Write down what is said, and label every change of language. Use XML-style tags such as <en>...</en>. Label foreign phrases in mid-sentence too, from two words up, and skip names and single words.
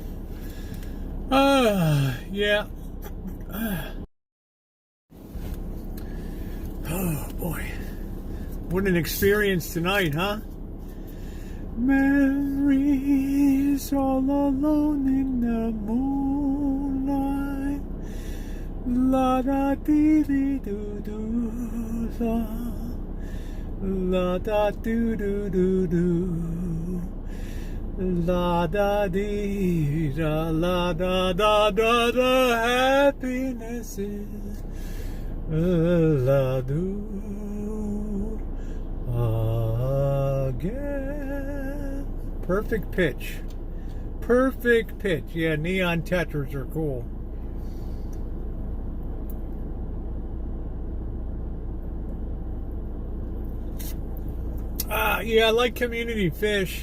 <en>Yeah. Oh boy, what an experience tonight, huh? Memories all alone in the moonlight. La da dee dee doo doo la. La da doo doo doo doo. La da dee da la da da da da. Happiness is la do again. Perfect pitch. Perfect pitch. Yeah, neon tetras are cool. Yeah, I like community fish.</en>